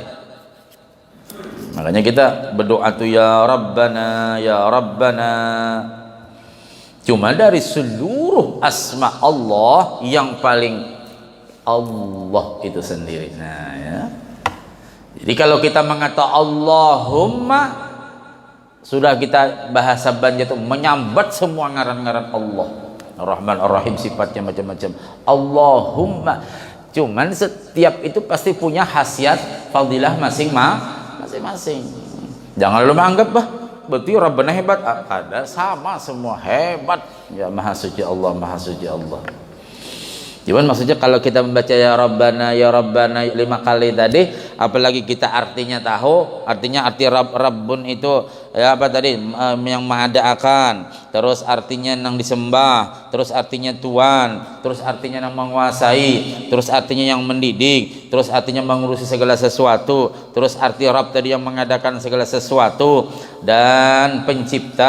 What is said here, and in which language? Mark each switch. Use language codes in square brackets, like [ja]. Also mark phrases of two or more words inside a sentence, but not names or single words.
[id] Makanya kita berdoa tuh [ar] يا ربنا يا ربنا. [id] Cuma dari seluruh asma Allah yang paling Allah itu sendiri. Nah ya. Jadi kalau kita mengatakan Allahumma, sudah kita bahasa Banjar itu menyambat semua ngaran-ngaran Allah. [ar] الرحمن الرحيم [id] sifatnya macam-macam. Allahumma. Cuman setiap itu pasti punya khasiat fadilah masing-masing. Jangan lu menganggap berarti Rabbana hebat. Ada sama semua hebat. Ya Maha Suci Allah, Maha Suci Allah. Cuman maksudnya kalau kita membaca [ar] يا ربنا [id] 5 kali tadi, apalagi kita artinya tahu, artinya arti Rabbun itu ya apa tadi, yang mengadakan, terus artinya yang disembah, terus artinya Tuhan, terus artinya yang menguasai, terus artinya yang mendidik, terus artinya mengurusi segala sesuatu, terus arti Rabb tadi yang mengadakan segala sesuatu dan pencipta.